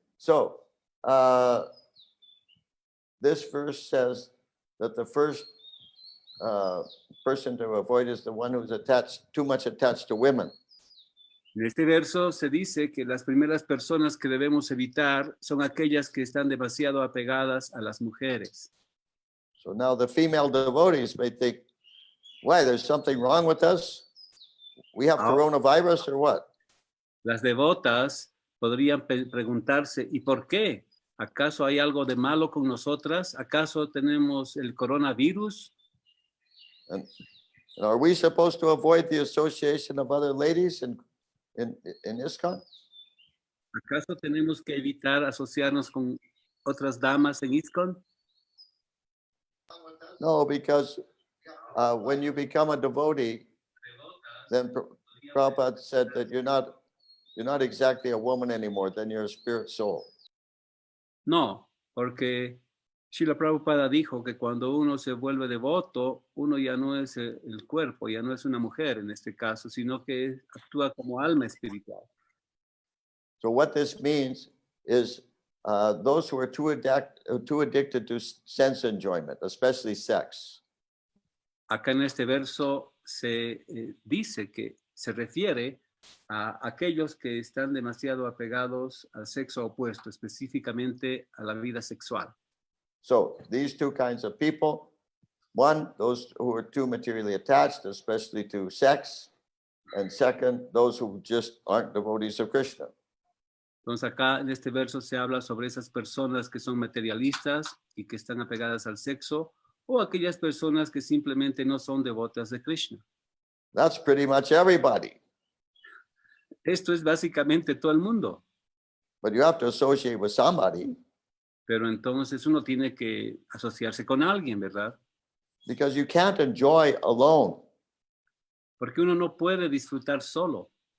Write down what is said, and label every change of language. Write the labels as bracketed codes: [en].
[en] So this verse says that the first person to avoid is the one who's too much attached to women. [es] En este verso se dice que las primeras personas que debemos evitar son aquellas que están demasiado apegadas a las mujeres. [en] So now the female devotees may think, why, there's something wrong with us? We have coronavirus or what? [es] Las devotas podrían preguntarse, ¿y por qué? ¿Acaso hay algo de malo con nosotras? ¿Acaso tenemos el coronavirus? [en] And are we supposed to avoid the association of other ladies in ISKCON? [es] ¿Acaso tenemos que evitar asociarnos con otras damas en ISKCON? [en] No, because when you become a devotee, then Prabhupada said that you're not exactly a woman anymore, then you're a spirit soul. [es] No, porque Srila Prabhupada dijo que cuando uno se vuelve devoto, uno ya no es el cuerpo, ya no es una mujer en este caso, sino que actúa como alma espiritual. [en] So what this means is those who are too addicted to sense enjoyment, especially sex. [es] Acá en este verso se dice que se refiere a aquellos que están demasiado apegados al sexo opuesto, específicamente a la vida sexual. [en] So these two kinds of people, one, those who are too materially attached, especially to sex, and second, those who just aren't devotees of Krishna. [es] Entonces acá en este verso se habla sobre esas personas que son materialistas y que están apegadas al sexo, o aquellas personas que simplemente no son devotas de Krishna. [en] That's pretty much everybody. [es] Esto es básicamente todo el mundo. [en] But you have to associate with somebody. [es] Pero entonces uno tiene que asociarse con alguien, ¿verdad? [en] Because you can't enjoy alone. [es] Porque uno no puede disfrutar solo.